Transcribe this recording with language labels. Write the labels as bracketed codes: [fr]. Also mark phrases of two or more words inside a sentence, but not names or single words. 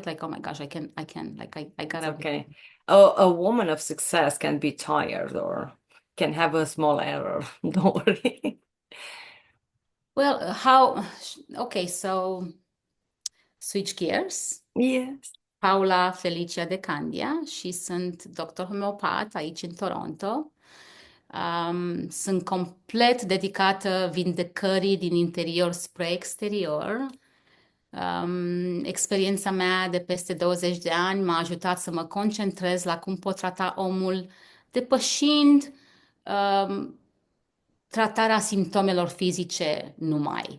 [en] Like, oh my gosh, I can like I It's gotta. okay. A woman of success can be tired or can have a small error. Don't worry. Well, how? Okay, so switch gears. Yes. [ro] Paula Felicia De Candia și sunt doctor homeopat aici în Toronto. Sunt complet dedicată vindecării din interior spre exterior. Experiența mea de peste 20 de ani m-a ajutat să mă concentrez la cum pot trata omul, depășind um, tratarea simptomelor fizice numai.